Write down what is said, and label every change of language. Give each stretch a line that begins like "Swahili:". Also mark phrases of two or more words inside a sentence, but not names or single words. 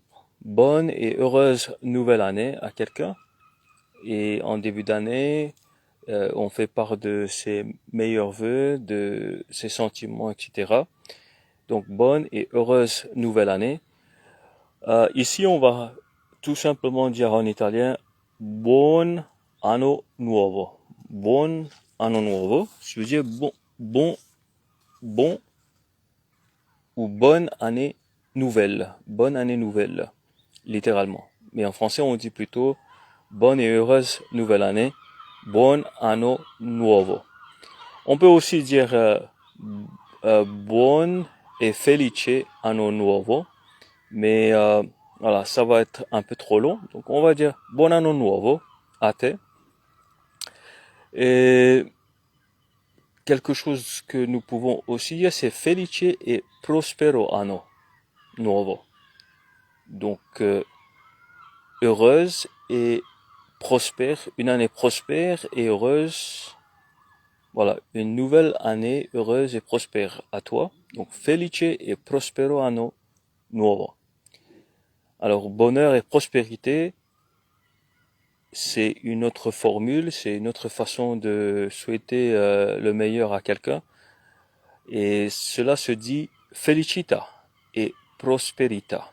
French: Bonne et heureuse nouvelle année à quelqu'un. Et en début d'année, on fait part de ses meilleurs vœux, de ses sentiments, etc. Donc, bonne et heureuse nouvelle année. Ici, on va tout simplement dire en italien
Italian: buon anno nuovo. Buon anno nuovo.
French: Je veux dire bon ou bonne année nouvelle. Bonne année nouvelle, littéralement. Mais en français, on dit plutôt bonne et heureuse nouvelle année.
Italian: Buon anno nuovo.
French: On peut aussi dire buon et
Italian: felice anno nuovo.
French: Mais voilà, ça va être un peu trop long. Donc on va dire
Italian: buon anno nuovo a te.
French: Et quelque chose que nous pouvons aussi dire, c'est felice et
Italian: prospero anno nuovo.
French: Donc heureuse et prospère, une année prospère et heureuse. Voilà, une nouvelle année heureuse et prospère à toi.
Italian: Donc felice et prospero anno nuovo.
French: Alors bonheur et prospérité, c'est une autre formule, c'est une autre façon de souhaiter le meilleur à quelqu'un. Et cela se dit felicita et prosperita.